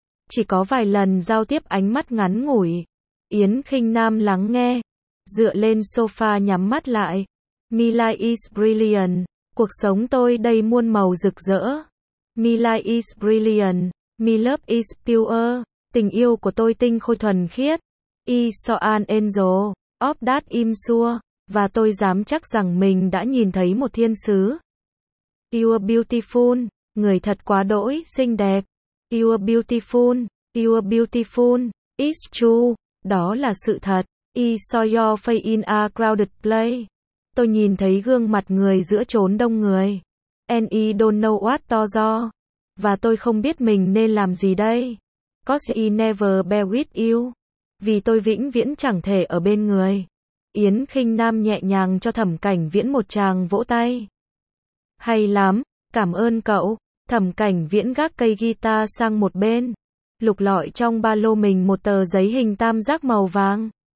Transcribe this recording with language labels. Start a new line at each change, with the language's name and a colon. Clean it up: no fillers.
Vietnamese: Chỉ có vài lần giao tiếp ánh mắt ngắn ngủi. Yến Khinh Nam lắng nghe. Dựa lên sofa nhắm mắt lại.
English: My life is brilliant.
Vietnamese: Cuộc sống tôi đầy muôn màu rực rỡ.
English: My life is brilliant. My love is pure.
Vietnamese: Tình yêu của tôi tinh khôi thuần khiết.
English: I saw an angel of that im sure.
Vietnamese: Và tôi dám chắc rằng mình đã nhìn thấy một thiên sứ.
English: Pure beautiful.
Vietnamese: Người thật quá đỗi xinh đẹp.
English: Pure beautiful. Pure beautiful. It's true.
Vietnamese: Đó là sự thật.
English: I saw your face in a crowded place.
Vietnamese: Tôi nhìn thấy gương mặt người giữa chốn đông người.
English: And I don't know what to do.
Vietnamese: Và tôi không biết mình nên làm gì đây.
English: Cause I never bear with you.
Vietnamese: Vì tôi vĩnh viễn chẳng thể ở bên người. Yến Khinh Nam nhẹ nhàng cho Thẩm Cảnh Viễn một tràng vỗ tay. Hay lắm, cảm ơn cậu. Thẩm Cảnh Viễn gác cây guitar sang một bên. Lục lọi trong ba lô mình một tờ giấy hình tam giác màu vàng.